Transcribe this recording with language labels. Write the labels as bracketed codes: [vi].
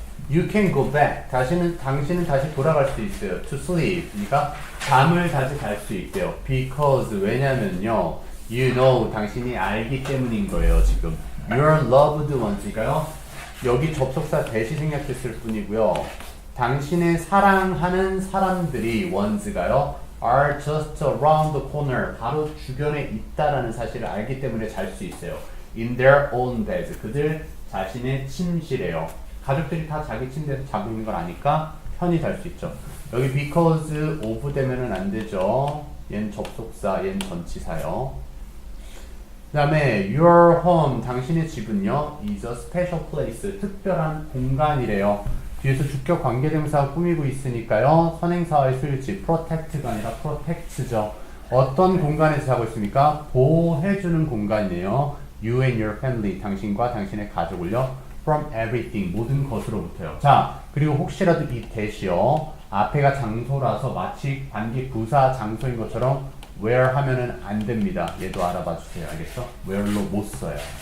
[en] You can go back. [ko] 당신은 다시 돌아갈 수 있어요. [en] To sleep. [ko] 그러니까 잠을 다시 잘 수 있대요. [en] Because [ko] 왜냐면요. [en] You know. [ko] 당신이 알기 때문인 거예요. 지금. [en] Your loved ones니까요. [ko] 여기 접속사 대시 생략했을 뿐이고요. 당신의 사랑하는 사람들이 ones가요. [en] Are just around the corner. [ko] 바로 주변에 있다라는 사실을 알기 때문에 잘 수 있어요. [en] In their own beds. [ko] 그들 자신의 침실에요. 가족들이 다 자기 침대에서 자고 있는 걸 아니까 편히 잘 수 있죠. 여기 because of 되면은 안 되죠. 얘는 접속사, 얘는 전치사요. 그 다음에 [en] your home, [ko] 당신의 집은요. [en] is a special place, [ko] 특별한 공간이래요. 뒤에서 주격 관계대명사가 꾸미고 있으니까요. 선행사의 수일치, protect가 아니라 protect죠. 어떤 공간에서 자고 있습니까? 보호해주는 공간이에요. [en] You and your family, [ko] 당신과 당신의 가족을요. [en] From everything, [ko] 모든 것으로부터요. 자, 그리고 혹시라도 이 대시요. 앞에가 장소라서 마치 관계 부사 장소인 것처럼 where 하면은 안 됩니다. 얘도 알아봐 주세요. 알겠죠? where로 못 써요.